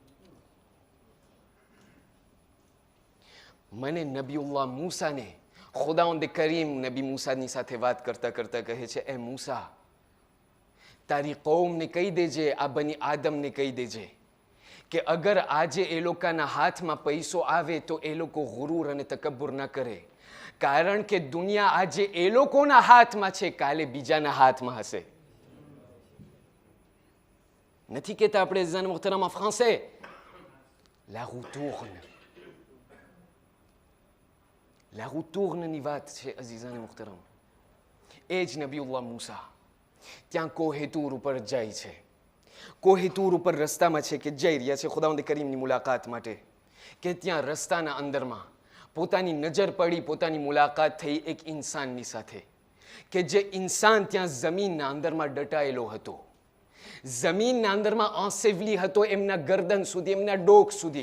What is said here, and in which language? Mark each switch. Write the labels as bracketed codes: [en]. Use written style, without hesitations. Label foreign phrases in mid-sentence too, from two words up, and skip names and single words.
[gu] મને નબીઉલ્લાહ મૂસાને ખુદાવંદ કરીમ નબી મૂસાની સાથે વાત કરતા કરતા કહે છે, એ મૂસા, તારી કૌમને કહી દેજે, આ બની આદમને કહી દેજે કે અગર આજે એ લોકોના હાથમાં પૈસો આવે તો એ લોકો ગુરૂર અને તકબ્બુર ન કરે, કારણ કે દુનિયા આજે એ લોકોના હાથમાં છે, કાલે બીજાના હાથમાં હશે. નથી કહેતા આપણે ઝન મુહતરમ ફ્રાન્સે [fr] la roue tourne. La roue tourne [gu] ની વાત છે અઝીઝાન મુહતરમ. એ જ નબીઉલ્લાહ મૂસા ત્યાં કોહેતૂર ઉપર જાય છે, કોહિતૂર ઉપર રસ્તામાં છે કે જઈ રહ્યા છે ખુદાવંદ કરીમની મુલાકાત માટે, કે ત્યાં રસ્તાના અંદરમાં પોતાની નજર પડી, પોતાની મુલાકાત થઈ એક ઇન્સાનની સાથે, કે જે ઇન્સાન ત્યાં જમીનના અંદરમાં દટાયેલો હતો, જમીનના અંદરમાં આંસેવલી હતો એમના ગરદન સુધી, એમના ડોક સુધી.